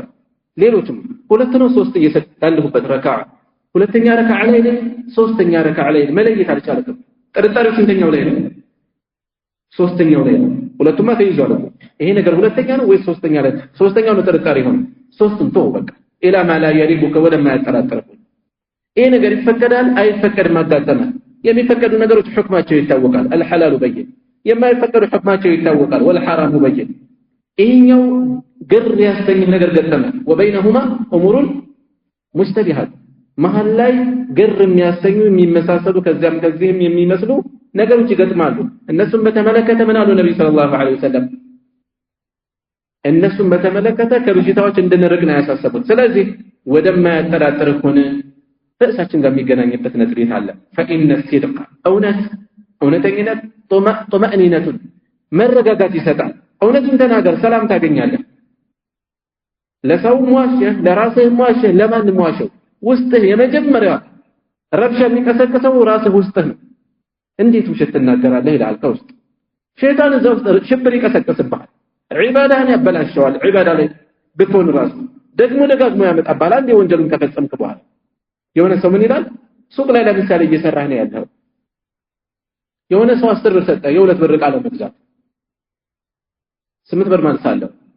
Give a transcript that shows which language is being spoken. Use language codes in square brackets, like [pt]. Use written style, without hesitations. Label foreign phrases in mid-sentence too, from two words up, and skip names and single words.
[am] ሌሎችም ሁለት ነው ሶስት እየሰጣልሁበት ረካዓ ሁለተኛ ረካዓ ላይ ነው ሶስተኛ ረካዓ ላይ መለየት አልቻለም ጥርጣሬው ስንተኛው ላይ ነው ሶስተኛው ላይ ነው ሁለቱማ ተይዟል ይሄ ነገር ሁለተኛ ነው ወይ ሶስተኛ ላይ ሶስተኛው ነው ጥርጣሬ ሆነ ሶስቱም ተው በቃ [ar] إلى ما لا يريبك [am] ወደማ ያጠራጥረው ይሄ ነገር ይፈቀዳል አይፈቀድም አጋጠመ የሚፈቀዱ ነገሮች ሁክማቸው ይታወቃል [ar] الحلال بين [am] የማይፈቀዱ ሁክማቸው ይታወቃል [ar] والحرام بين [am] ይሄኛው ግር ያስተኝ ነገር ገጠመ [ar] وبينهما امور مشتبهات [am] መሃል ላይ ግር የሚያስተኙ የሚመሳሰሉ ከዚህም የሚመስሉ ነገሮች ይገጥማሉ እነሱም በተመለከተ ምን አሉ ነብዩ [ar] صلى الله عليه وسلم [am] እነሱም በተመለከተ ከብጅታዎች እንድንርቅ ነው ያሳሰቡት ስለዚህ ወደማያጠራጥር ሆነ ፈሳችን ጋር የሚገናኝበት ነጥብ አለ [ar] فإن الصدق [am] እውነተኝነት طمأنينة መረጋጋት ይሰጣል እውነቱን ተናገር ሰላም ታገኛለህ ለሰው ሙዋሸህ ለራስህ ሙዋሸህ ለማን ሙዋሸህ ውስጥህ የመጀመሪያ ረብሻ የሚቀሰቅሰው ራስህ ውስጥህ ነው እንዴት ውሸት ትናገራለህ ይላል ከውስጥ ሸይጣን እዛው ሽብር ይቀሰቅስብሃል ዒባዳህን ያበላሸዋል ዒባዳ ላይ ብትሆን ራሱ ደግሞ ደጋግሞ ያመጣባል አንዴ ወንጀሉን ከፈጸምክ በኋላ የሆነ ሰው ምን ይላል ሱቅ ላይ ለምሳሌ እየሰራህ ነው ያለው የሆነ ሰው 10 ብር ሰጠ የሁለት ብር ዕቃ ለመግዛት 8 ብር ማንሳለው